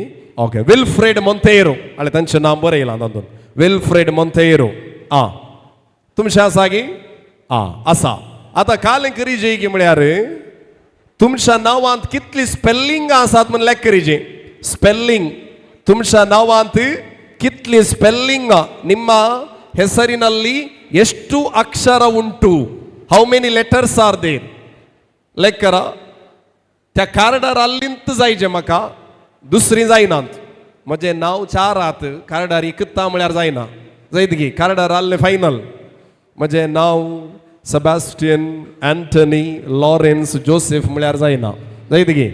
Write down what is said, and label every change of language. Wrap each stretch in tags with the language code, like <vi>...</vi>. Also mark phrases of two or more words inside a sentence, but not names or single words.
<kok>ओके विल्फ्रेड मोंतेरो आनी तांचें नांव बरयलां तातून विल्फ्रेड मोंतेरो. तुमचें आसा गे आसा. आतां काल करीजे की म्हळ्यार तुमच्या नांवांत कितली स्पेलिंगां आसात म्हण लेख करीजे. स्पेलिंग तुमच्या नांवांत कितली स्पेलिंग</kok> <kn>ನಿಮ್ಮ ಹೆಸರಿನಲ್ಲಿ ಎಷ್ಟು ಅಕ್ಷರ ಉಂಟು</kn> <en>how many letters are there</en> <kok>लेकर त्या कार्डार आल्लींत जायचें म्हाका दुसरी जायनात. म्हजें नांव 4 आत कार्डार एकता म्हळ्यार जायना जायत गे कार्डार आल्लें फायनल. म्हजें नांव सेबास्टियन एंटनी लॉरेन्स जोसेफ म्हळ्यार जायना जायत गे.</kok>